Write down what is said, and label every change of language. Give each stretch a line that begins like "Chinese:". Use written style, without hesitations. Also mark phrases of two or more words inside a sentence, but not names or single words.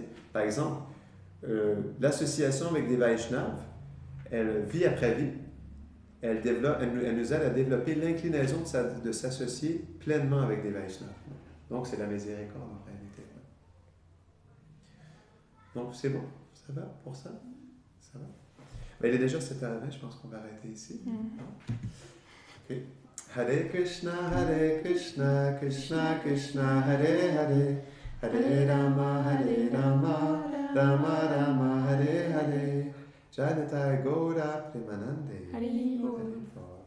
French: Par exemple, l'association avec des Vaishnavas, elle, vie après vie, elle nous aide à développer l'inclinaison de s'associer pleinement avec des Vaishnavas. Donc, c'est la miséricorde en réalité. Donc, c'est bon? Ça va pour ça? Ça va? Mais il est déjà 7h20, je pense qu'on va arrêter ici. OK.
Sanskrit: Hare Krishna, Krishna Krishna, Hare Hare, Hare Rama, Rama Rama, Hare Hare, Janitai Gaura Premanande. Hare